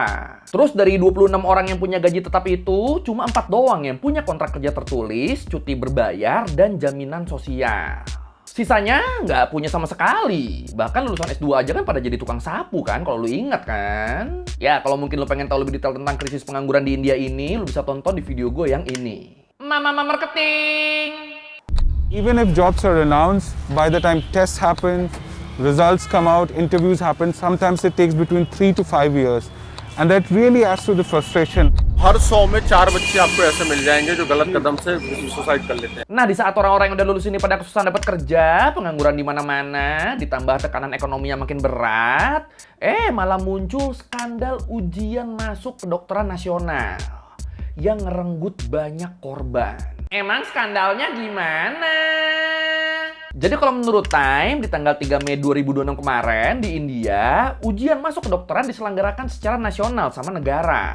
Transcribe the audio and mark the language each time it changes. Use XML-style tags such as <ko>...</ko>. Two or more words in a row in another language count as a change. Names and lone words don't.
<id>Terus dari 26 orang yang punya gaji tetap itu, cuma 4 doang yang punya kontrak kerja tertulis, cuti berbayar, dan jaminan sosial. Sisanya nggak punya sama sekali. Bahkan lulusan S2 aja kan pada jadi tukang sapu kan, kalau lu ingat kan. Ya, kalau mungkin lu pengen tahu lebih detail tentang krisis pengangguran di India ini, lu bisa tonton di video gue yang ini. Mama Marketing!</id> <en>Even if jobs are announced, by the time tests happen, results come out, interviews happen, sometimes it takes between 3 to 5 years. And that really adds to the frustration.</en> <hi>हर 100 में 4 बच्चे आपको ऐसे मिल जाएंगे जो गलत कदम से सुसाइड कर लेते हैं.</hi> <id>Nah, di saat orang-orang yang udah lulus ini pada kesusahan dapat kerja, pengangguran di mana-mana, ditambah tekanan ekonomi yang makin berat, malah muncul skandal ujian masuk kedokteran nasional yang ngerenggut banyak korban. Emang skandalnya gimana? Jadi kalau menurut Time, di tanggal 3 Mei 2026 kemarin di India, ujian masuk kedokteran diselenggarakan secara nasional sama negara.</id>